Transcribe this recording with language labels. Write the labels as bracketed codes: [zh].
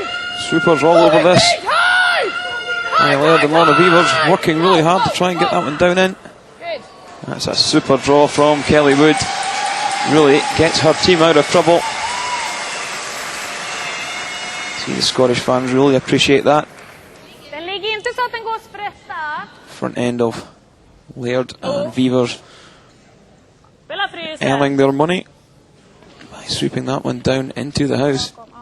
[en] So, Swoopers all over this. Laird and Lorna Beavers working really hard to try and get that one down in. Good. That's a super draw from Kelly Wood. Really gets her team out of trouble. See, the Scottish fans really appreciate that. [sv] Den ligger inte så att den går att sprätta. [en] Front end of Laird and Beavers [sv] Spela frysen. [en] earning their money by sweeping that one down into the house.